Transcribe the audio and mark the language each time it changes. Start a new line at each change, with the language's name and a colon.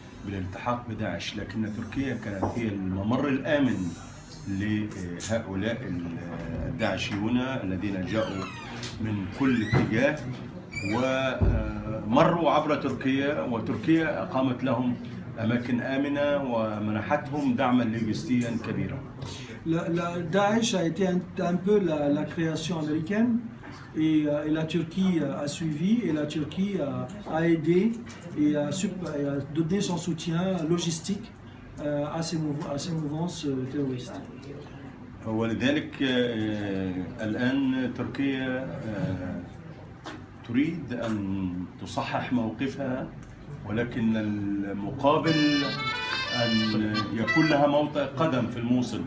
Arabic: بالالتحاق بداعش، لكن تركيا كانت هي الممر الآمن لهؤلاء الداعشيون الذين جاءوا من كل اتجاه ومروا عبر تركيا، وتركيا أقامت لهم أماكن آمنة ومنحتهم دعما لوجستيا كبيرا.
French: Daesh a été un peu la création américaine et la Turquie a suivi et la Turquie a aidé et a donné son soutien logistique à ces mouvances terroristes.
Arabic: ولذلك الآن تركيا تريد أن تصحح موقفها، ولكن المقابل أن يكون لها موطئ قدم في الموصل.